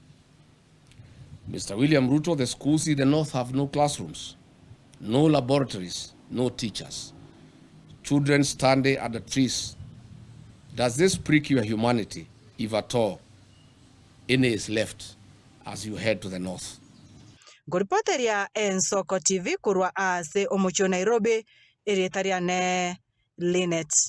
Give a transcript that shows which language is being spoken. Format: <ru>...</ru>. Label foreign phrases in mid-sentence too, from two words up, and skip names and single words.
<en>Mr. William Ruto, the schools in the north have no classrooms, no laboratories, no teachers. Children standing at the trees. Does this prick your humanity, if at all any is left as you head to the north?</en> <guz>Goripoteria Ensoko TV kurwa ase omucho Nairobi, irietariane Linet.</guz>